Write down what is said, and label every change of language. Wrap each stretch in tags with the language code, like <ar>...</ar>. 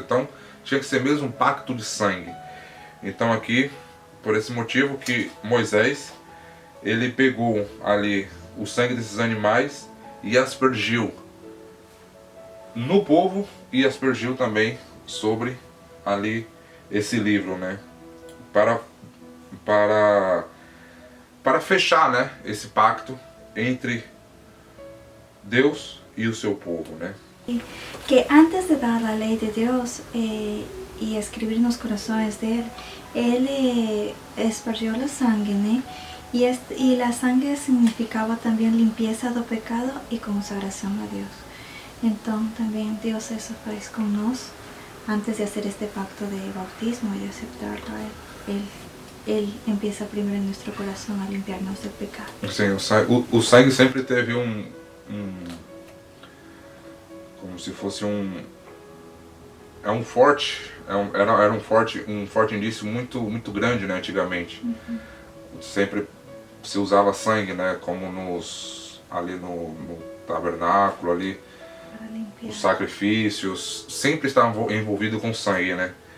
<pt>Então tinha que ser mesmo um pacto de sangue. Então aqui, por esse motivo que Moisés, ele pegou ali o sangue desses animais e aspergiu no povo e aspergiu também sobre ali esse livro, né, para fechar, né, esse pacto entre Deus e o seu povo, né?</pt> <es>Que antes de dar a ley de Dios y escribir en los corazones de él esparció la sangre, ¿no? Y la sangre significaba también limpieza</es> <pt>do pecado</pt> <es>y consagración a Dios. Entonces también Dios eso</es> <pt>fez</pt> <es>con nosotros antes de hacer este pacto de bautismo y de aceptarlo a Él. Él empieza primero en nuestro corazón a limpiarnos del pecado.</es> <pt>Sim, o sangue sempre teve como se fosse era um forte indício muito grande, né, antigamente. Sempre se usava sangue, né, como ali no tabernáculo ali, os sacrifícios sempre estavam envolvidos com sangue, né?</pt>